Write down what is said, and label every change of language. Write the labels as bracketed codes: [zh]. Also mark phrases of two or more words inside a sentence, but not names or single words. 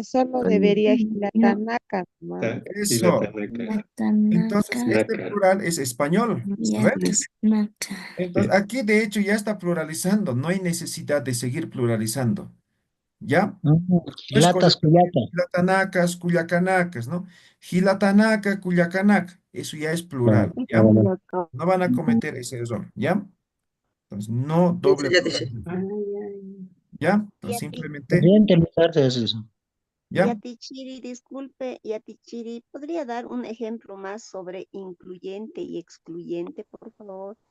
[es] porque solo debería gilatanaka nomás. Eso. Entonces, este Naka. plural es español, ¿no ve? Naka. Entonces, aquí de hecho ya está pluralizando, no hay necesidad de seguir pluralizando, ¿ya? No es Gilatas, correcto decir cuyata. [ay] gilatanacas, cuyacanacas, [es] ¿no? [ay] Gilatanaca, cuyacanac, [es] eso ya es Ah, plural, ah, ¿ya? bueno. No van a cometer ese error, ¿ya? Entonces, no doble ya dice. pluralización, ¿ya? Entonces, simplemente, Podría interpretarse eso. ¿ya? Yatichiri, disculpe, Yatichiri, ¿podría dar un ejemplo más sobre incluyente y excluyente, por favor?